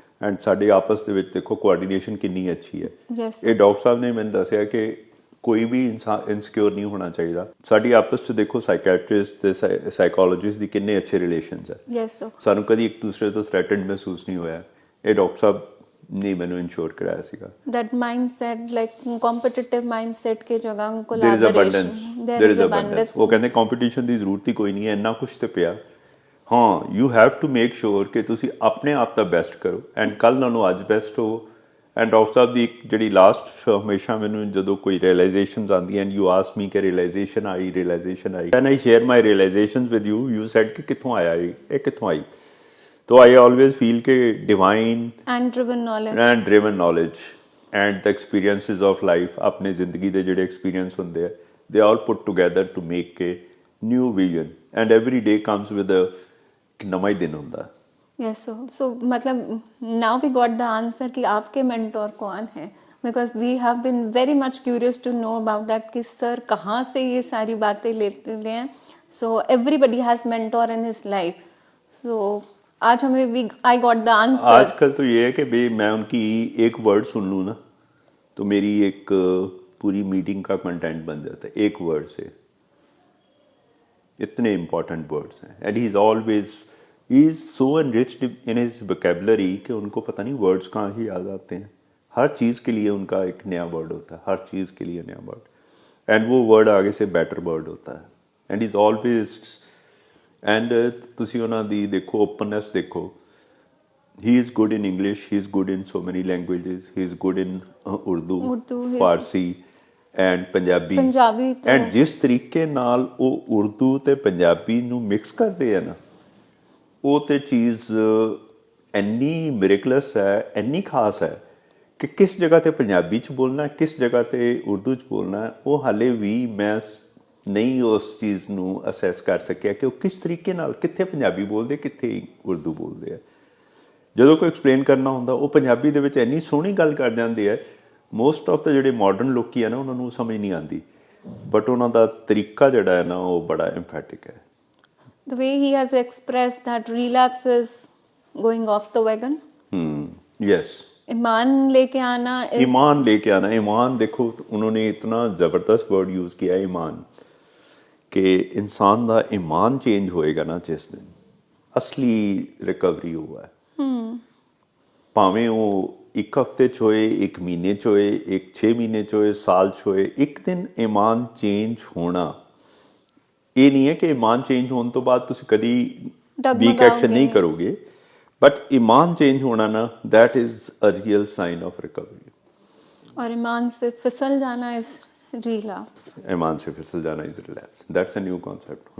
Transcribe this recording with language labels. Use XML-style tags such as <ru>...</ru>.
<pa>And ਸਾਡੇ ਆਪਸ ਦੇ ਵਿੱਚ ਦੇਖੋ ਕੋਆਰਡੀਨੇਸ਼ਨ ਕਿੰਨੀ ਅੱਛੀ ਹੈ।</pa> <en>Yes, sir.</en> <pa>ਇਹ ਡਾਕਟਰ ਸਾਹਿਬ ਨੇ ਮੈਨੂੰ ਦੱਸਿਆ ਕਿ ਕੋਈ ਵੀ ਇਨਸਾਨ ਇਨਸਿਕਿਉਰ ਨਹੀਂ ਹੋਣਾ ਚਾਹੀਦਾ। ਸਾਡੀ ਆਪਸ 'ਚ ਦੇਖੋ ਸਾਈਕੈਟਰਿਸਟ ਤੇ ਸਾਈਕੋਲੋਜਿਸਟ ਦੀ ਕਿੰਨੇ ਅੱਛੇ ਰਿਲੇਸ਼ਨਸ ਹੈ।</pa> <en>yes sir.</en> <pa>ਸਾਨੂੰ ਕਦੀ ਇੱਕ ਦੂਸਰੇ ਤੋਂ ਥ੍ਰੈਟਨਡ ਮਹਿਸੂਸ ਨਹੀਂ ਹੋਇਆ। ਇਹ ਡਾਕਟਰ ਸਾਹਿਬ ਨੇ ਮੈਨੂੰ ਇੰਸ਼ੋਰ ਕਰਾਇਆ ਸੀਗਾ।</pa> <en>That mindset, like competitive mindset</en> <hi>की जगह उनको</hi> <en>There is collaboration. abundance. There There is is abundance. abundance.</en> <pa>ਉਹ ਕਹਿੰਦੇ ਕੰਪੀਟੀਸ਼ਨ ਦੀ ਜ਼ਰੂਰਤ ਹੀ ਕੋਈ ਨਹੀਂ ਹੈ, ਇੰਨਾ ਕੁਛ ਤੇ ਪਿਆ। ਹਾਂ,</pa> <en>you have to make sure</en> <pa>ਕਿ ਤੁਸੀਂ ਆਪਣੇ ਆਪ ਦਾ ਬੈਸਟ ਕਰੋ ਐਂਡ ਕੱਲ੍ਹ ਨਾਲੋਂ ਅੱਜ ਬੈਸਟ ਹੋਵੋ। ਐਂਡ ਡਾਕਟਰ ਸਾਹਿਬ ਦੀ ਇੱਕ ਜਿਹੜੀ ਲਾਸਟ ਹਮੇਸ਼ਾ ਮੈਨੂੰ ਜਦੋਂ ਕੋਈ ਰਿਅਲਾਈਜ਼ੇਸ਼ਨਸ ਆਉਂਦੀਆਂ</pa> <en>and you ask me</en> <pa>ਕਿ ਰਿਅਲਾਈਜ਼ੇਸ਼ਨ</pa> <en>ਆਈ when I share my realisations with you said</en> <pa>ਕਿ ਕਿੱਥੋਂ ਆਇਆ ਇਹ ਕਿੱਥੋਂ ਆਈ।</pa> <en>तो I always feel कि divine And driven knowledge and the experiences of life,</en> <pa>अपने ज़िंदगी दे जेडे experience होंदे हैं,</pa> <en>they all put together to make a new vision, and every day comes with a</en> <hi>नवा ही दिन होता है।</hi> <en>yes sir. So मतलब now we got the answer</en> <hi>कि आपके mentor कौन है,</hi> <en>because we have been very much curious to know about that</en> <hi>कि sir कहाँ से ये सारी बातें लेते हैं।</hi> <en>So everybody has mentor in his life. So</en> <hi>आज हमें</hi> <en>I got the answer.</en> <hi>आजकल तो ये है कि भाई मैं उनकी एक वर्ड सुन लूँ ना तो मेरी एक पूरी मीटिंग का कंटेंट बन जाता है एक वर्ड से। इतने इंपॉर्टेंट वर्ड्स हैं</hi> <en>and he is so enriched in his vocabulary</en> <hi>कि उनको पता नहीं वर्ड्स कहाँ ही याद आते हैं। हर चीज़ के लिए उनका एक नया वर्ड होता है, हर चीज़ के लिए नया वर्ड, एंड वो वर्ड आगे से बेटर वर्ड होता है</hi> <en>and is always</en> <hi>एंड</hi> <pa>ਤੁਸੀਂ ਉਹਨਾਂ ਦੀ ਦੇਖੋ ਓਪਨਨੈਸ ਦੇਖੋ।</pa> <en>He is good in English, he is good in so many languages, he is good in Urdu, Farsi and Punjabi।</en> <pa>and ਜਿਸ ਤਰੀਕੇ ਨਾਲ ਉਹ ਉਰਦੂ ਤੇ ਪੰਜਾਬੀ ਨੂੰ ਮਿਕਸ ਕਰਦੇ ਆ ਨਾ, ਉਹ ਤੇ ਚੀਜ਼ ਇੰਨੀ ਮਿਰੇਕਲਸ ਹੈ, ਇੰਨੀ ਖਾਸ ਹੈ ਕਿ ਕਿਸ ਜਗ੍ਹਾ ਤੇ ਪੰਜਾਬੀ 'ਚ ਬੋਲਣਾ, ਕਿਸ ਜਗ੍ਹਾ ਤੇ ਉਰਦੂ 'ਚ ਬੋਲਣਾ, ਉਹ ਹਾਲੇ ਵੀ ਮੈਂ ਨਹੀਂ ਉਸ ਚੀਜ਼ ਨੂੰ ਅਸੈਸ ਕਰ ਸਕਿਆ ਕਿ ਉਹ ਕਿਸ ਤਰੀਕੇ ਨਾਲ ਕਿੱਥੇ ਪੰਜਾਬੀ ਬੋਲਦੇ, ਕਿੱਥੇ ਉਰਦੂ ਬੋਲਦੇ ਆ। ਜਦੋਂ ਕੋਈ ਐਕਸਪਲੇਨ ਕਰਨਾ ਹੁੰਦਾ ਉਹ ਪੰਜਾਬੀ ਦੇ ਵਿੱਚ ਇੰਨੀ ਸੋਹਣੀ ਗੱਲ ਕਰ ਜਾਂਦੇ ਆ,</pa> <en>most of the</en> <pa>ਜਿਹੜੇ ਮਾਡਰਨ ਲੋਕੀ ਆ ਨਾ ਉਹਨਾਂ ਨੂੰ ਸਮਝ ਨਹੀਂ ਆਉਂਦੀ, ਬਟ ਉਹਨਾਂ ਦਾ ਤਰੀਕਾ ਜਿਹੜਾ ਹੈ ਨਾ ਉਹ ਬੜਾ ਐਮਫੈਟਿਕ ਹੈ।</pa> <en>The way he has expressed that relapse is going off the wagon. Yes.</en> <hi>ईमान लेके आना is... ईमान लेके आना, ईमान देखो उन्होंने इतना ज़बरदस्त वर्ड यूज़ किया ईमान, कि इंसान का ईमान चेंज होएगा ना जिस दिन असली रिकवरी हुआ है।</hi> <pa>ਭਾਵੇਂ ਉਹ ਇੱਕ ਹਫ਼ਤੇ 'ਚ ਹੋਏ, ਇੱਕ ਮਹੀਨੇ 'ਚ ਹੋਏ, ਇੱਕ 6 ਮਹੀਨੇ 'ਚ ਹੋਏ, ਸਾਲ 'ਚ ਹੋਏ, ਇੱਕ ਦਿਨ ਈਮਾਨ ਚੇਂਜ ਹੋਣਾ ਇਹ ਨਹੀਂ ਹੈ ਕਿ ਈਮਾਨ ਚੇਂਜ ਹੋਣ ਤੋਂ ਬਾਅਦ ਤੁਸੀਂ ਕਦੀ ਵੀਕ ਐਕਸ਼ਨ ਨਹੀਂ ਕਰੋਗੇ, ਬਟ ਈਮਾਨ ਚੇਂਜ ਹੋਣਾ ਨਾ</pa> <en>That is a real sign of recovery.</en> <hi>और ईमान से फिसल जाना</hi> <en>Is relapse.</en> <hi>ईमान से फिसल जाना is relapse,</hi> <en>That's a new concept.</en>